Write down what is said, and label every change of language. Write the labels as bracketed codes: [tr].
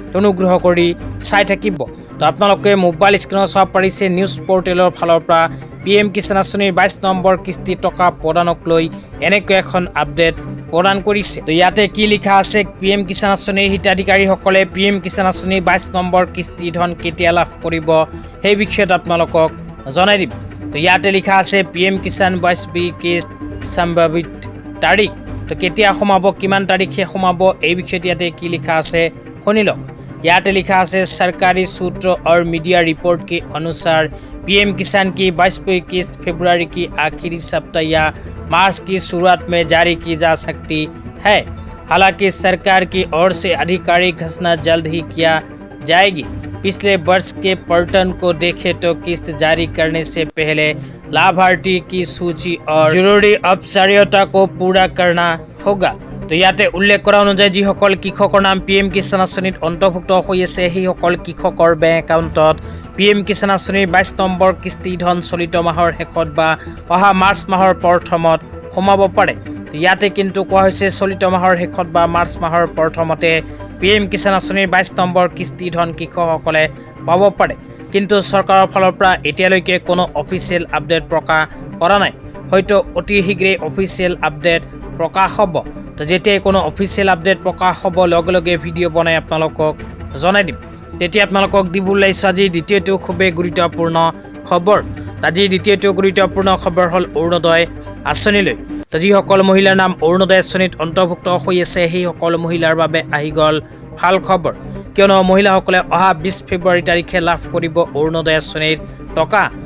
[as] অনুগ্ৰহ কৰি চাই থাকিব। তো আপোনালোকে মোবাইল স্ক্ৰীনত চাব পাৰিছে নিউজ পৰ্টেলৰ ফালৰ পৰা PM কিষাণ আঁচনিৰ 22 নম্বৰ কিস্তিৰ টকা প্ৰদানক লৈ এনেকৈ এখন আপডেট প্ৰদান কৰিছে। তো ইয়াতে কি লিখা আছে, PM কিষাণ আঁচনিৰ হিতাধিকাৰীসকলে PM কিষাণ আঁচনিৰ 22 নম্বৰ কিস্তিৰ ধন কেতিয়া লাভ কৰিব সেই বিষয়ত আপোনালোকক জনাই দিম। তো ইয়াতে লিখা আছে PM কিষাণ 22 কিস্ত সম্ভাৱিত তাৰিখ। তো কেতিয়া সোমাব, কিমান তাৰিখে সোমাব এই বিষয়ত ইয়াতে কি লিখা আছে শুনি লওক। [hi] याते लिखा है सरकारी सूत्र और मीडिया रिपोर्ट के अनुसार PM किषाण की 22वीं किस्त फरवरी की आखिरी सप्ताह या मार्च की शुरुआत में जारी की जा सकती है। हालांकि सरकार की ओर से आधिकारिक घोषणा जल्द ही किया जाएगी। पिछले वर्ष के पैटर्न को देखें तो किस्त जारी करने से पहले लाभार्थी की सूची और जरूरी औपचारिकता को पूरा करना होगा। [as] তো ইয়াতে উল্লেখ কৰা অনুযায়ী যিসকল কৃষকৰ নাম PM কিষাণ আঁচনিত অন্তৰ্ভুক্ত হৈ আছে সেইসকল কৃষকৰ বেংক একাউণ্টত PM কিষাণ আঁচনিৰ 22 নম্বৰ কিস্তি ধন চলিত মাহৰ শেষত বা অহা মাৰ্চ মাহৰ প্ৰথমত সোমাব পাৰে। তো ইয়াতে কিন্তু কোৱা হৈছে চলিত মাহৰ শেষত বা মাৰ্চ মাহৰ প্ৰথমতে PM কিষাণ আঁচনিৰ 22 নম্বৰ কিস্তি ধন কৃষকসকলে পাব পাৰে। কিন্তু চৰকাৰৰ ফালৰ পৰা এতিয়ালৈকে কোনো অফিচিয়েল আপডেট প্ৰকাশ কৰা নাই। হয়তো অতি শীঘ্ৰেই অফিচিয়েল আপডেট প্ৰকাশ হ'ব। তো যেতিয়াই কোনো অফিচিয়েল আপডেট প্ৰকাশ হ'ব লগে লগে ভিডিঅ' বনাই আপোনালোকক জনাই দিম। তেতিয়া আপোনালোকক দিবলৈ আহিছোঁ আজি দ্বিতীয়টো খুবেই গুৰুত্বপূৰ্ণ খবৰ। আজি দ্বিতীয়টো গুৰুত্বপূৰ্ণ খবৰ হ'ল অৰুণোদয় আঁচনিলৈ। তো যিসকল মহিলাৰ নাম অৰুণোদয় আঁচনিত অন্তৰ্ভুক্ত হৈ আছে সেইসকল মহিলাৰ বাবে আহি গ'ল ভাল খবৰ, কিয়নো মহিলাসকলে অহা 20 ফেব্ৰুৱাৰী তাৰিখে লাভ কৰিব অৰুণোদয় আঁচনিৰ টকা।